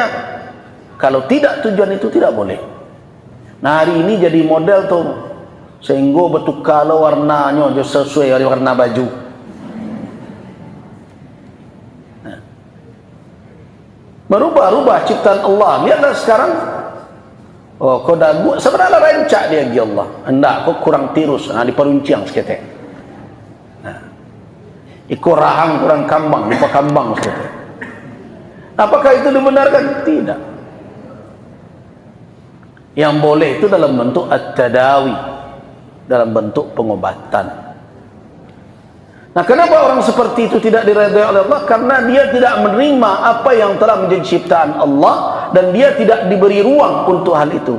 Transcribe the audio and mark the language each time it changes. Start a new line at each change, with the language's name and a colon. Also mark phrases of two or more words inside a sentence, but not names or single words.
Indonesian: Kalau tidak, tujuan itu tidak boleh. Nah, hari ini jadi model tuh, sehingga betul kalau warnanya sesuai dengan warna baju. Merubah-rubah ciptaan Allah. Lihatlah sekarang, oh, kau dagu sebenarnya rancak dia di Allah.
Minangkabau: Hendak kau kurang tirus, diperunciang seketek. Ikut rahang kurang kambang, lupa kambang seketek.
Indonesian: Apakah itu dibenarkan? Tidak. Yang boleh itu dalam bentuk at-tadawi, dalam bentuk pengobatan. Nah, kenapa orang seperti itu tidak diredai oleh Allah? Karena dia tidak menerima apa yang telah menjadi ciptaan Allah dan dia tidak diberi ruang untuk hal itu.